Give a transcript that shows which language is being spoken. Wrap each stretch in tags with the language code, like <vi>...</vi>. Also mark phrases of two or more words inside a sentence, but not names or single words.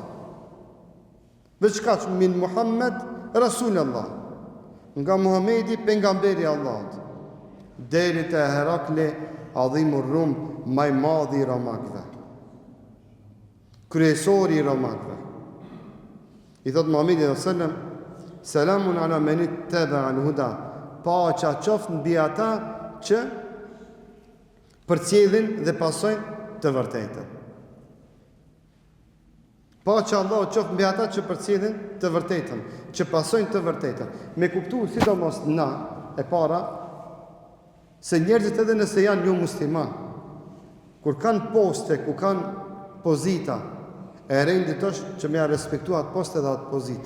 <sq>Veç kaq</sq> <ar>من محمد رسول الله.</ar> <sq>Nga Muhamedi pejgamberi i Allahut. Deri te Herakli</sq> <ar>عظيم الروم,</ar> <sq>më i madhi i Romakëve. Kryesori i Romakëve. I thot Muhamedi</sq> <ar>صلى الله عليه وسلم, سلام على من اتبع الهدى,</ar> <sq>paqja qoftë mbi ata që përcjellin dhe pasojnë të vërtetën. Paqja Allahu qoftë mbi ata që përcjellin të vërtetën, që pasojnë të vërtetën. Me kuptu sidomos na e para se njerëzit edhe nëse janë jo musliman, kur kanë poste, ku kanë pozita, e rendit është që me a respektu atë poste dhe atë pozitë.</sq>